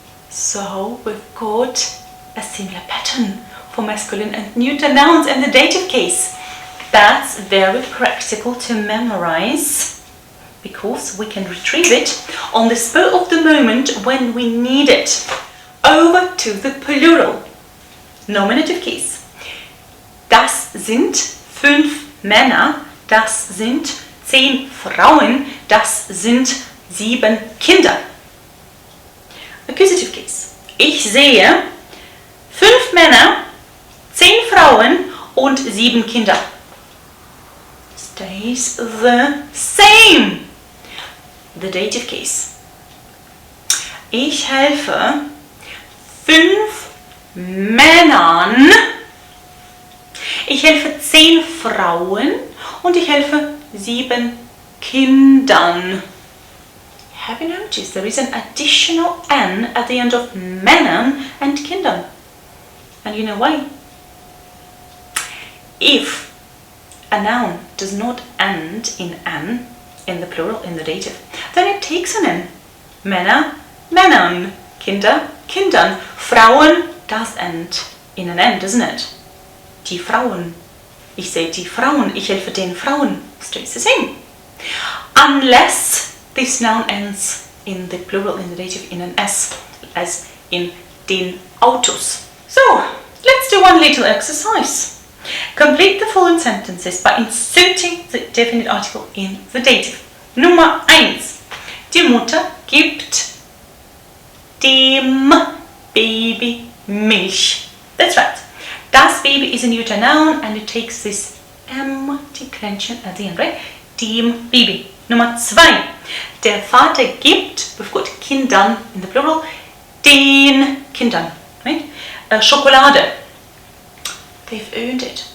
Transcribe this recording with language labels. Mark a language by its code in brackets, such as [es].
[en] So we've got a similar pattern for masculine and neuter nouns in the dative case. That's very practical to memorize because we can retrieve it on the spur of the moment when we need it. Over to the plural. Nominative case. [de] Das sind 5 Männer, das sind 10 Frauen, das sind 7 Kinder. [en] Accusative case. [de] Ich sehe 5 Männer, 10 Frauen und 7 Kinder. [en] Stays the same. The dative case. [de] Ich helfe 5 Männern, ich helfe 10 Frauen und ich helfe 7 Kindern. [en] Have you noticed there is an additional N at the end of Männern and Kindern? And you know why? If a noun does not end in N, in the plural, in the dative, then it takes an N. [de] Männer, Männern, Kinder, Kindern. [en] Frauen does end in an N, doesn't it? [de] Die Frauen. Ich sehe die Frauen, ich helfe den Frauen. [en] Stays the same. Unless this noun ends in the plural, in the dative, in an S, as in den Autos. So, let's do one little exercise. Complete the following sentences by inserting the definite article in the dative. [de] Nummer 1. Die Mutter gibt dem Baby Milch. [en] That's right. Das Baby is a neuter noun and it takes this M declension at the end, right? [de] Dem Baby. Nummer 2. Der Vater gibt, [en] we've got Kindern in the plural, [de] den Kindern, right? Schokolade. [en] They've earned it.